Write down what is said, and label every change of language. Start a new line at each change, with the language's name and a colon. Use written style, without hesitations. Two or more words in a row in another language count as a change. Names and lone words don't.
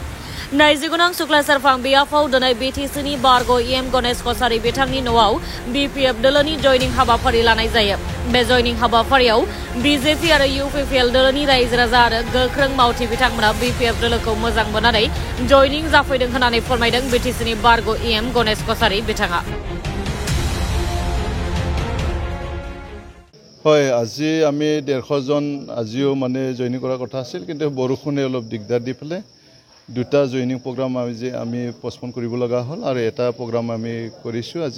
Bodo: नैजिगुनं सुख्लासारफां बियाफाव दिनै BTCनि बारग' EM गणेश कसारी बिथांनि न'आव BPF दलनि जयनिं हाबाफारि लानाय जायो। बे जयनिं हाबाफारियाव BJP आरो UPPL दलनि रायजो राजा आरो गोख्रों मावथि बिथांमोना BPF दलखौ मोजां मोननानै जयनिं जाफैदों होननानै फोरमायदों BTCनि बारग' EM गणेश कसारी बिथाङा।
Assamese: হয়, আজি আমি 150 জন আজিও মানে জয়নিং কৰাৰ কথা আছিল, কিন্তু বৰষুণে অলপ দিগদাৰ দি পেলাই দুটা
English: joining program
Assamese: আমি পষ্টপন কৰিব লগা হ'ল আৰু এটা প্ৰগ্ৰাম আমি কৰিছোঁ আজি।